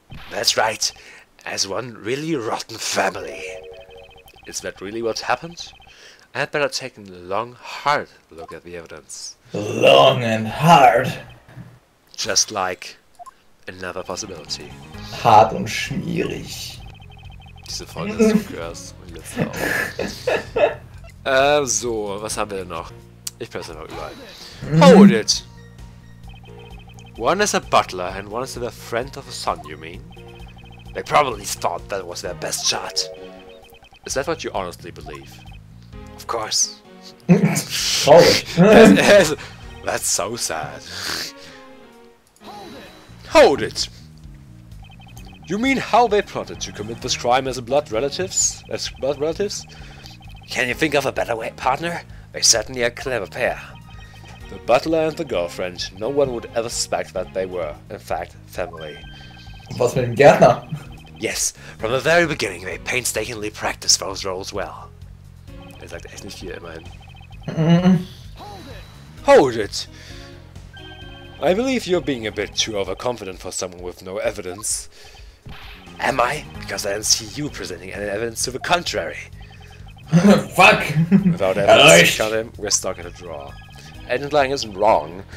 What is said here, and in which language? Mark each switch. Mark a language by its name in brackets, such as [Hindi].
[English] That's right. As one really rotten family. Is that really what happened? I had better take a long, hard look at the evidence. Long and hard. Just like another possibility. [German] Hart und schwierig. Diese Folge ist so krass. Und jetzt auch. So, was haben wir denn noch? Ich presse einfach überall. [English] Hold it! One is a butler and one is the friend of a son, you mean? They probably thought that was their best shot. Is that what you honestly believe? Of course. [German] Traurig. [English] That's so sad. Hold it! You mean how they plotted to commit this crime as blood relatives? Can you think of a better way, partner? They're certainly a clever pair. The butler and the girlfriend, no one would ever suspect that they were, in fact, family. [German] Was mit dem Gärtner? [English] Yes, from the very beginning they painstakingly practiced those roles well. [German] Sagt echt nicht viel, immerhin. [English] Hold it! I believe you're being a bit too overconfident for someone with no evidence. Am I? Because I don't see you presenting any evidence to the contrary. Fuck! Without evidence to count him, we're stuck at a draw. Agent Lang isn't wrong.